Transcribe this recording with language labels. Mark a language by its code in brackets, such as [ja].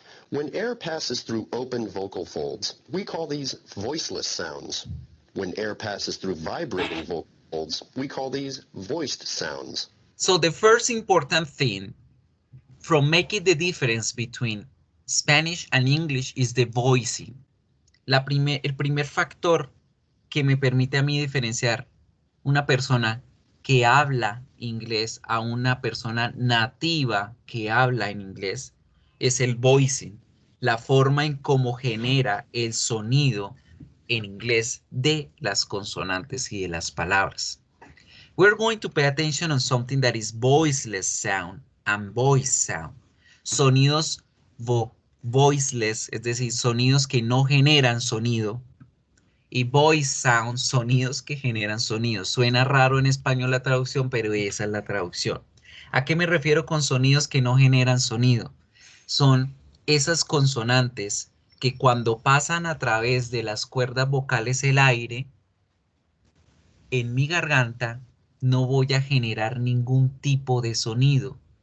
[en] When air passes through open vocal folds, we call these voiceless sounds. When air passes through vibrating vocal folds, we call these voiced sounds. So the first important thing from making the difference between Spanish and English is the voicing. [es] El primer factor que me permite a mí diferenciar una persona que habla inglés a una persona nativa que habla en inglés es el voicing, la forma en cómo genera el sonido en inglés de las consonantes y de las palabras. [en] We're going to pay attention on something that is voiceless sound and voice sound. [es] Sonidos voiceless, es decir, sonidos que no generan sonido, y voice sound, sonidos que generan sonido. Suena raro en español la traducción, pero esa es la traducción. ¿A qué me refiero con sonidos que no generan sonido? Son esas consonantes que cuando pasan a través de las cuerdas vocales el aire, en mi garganta no voy a generar ningún tipo de sonido.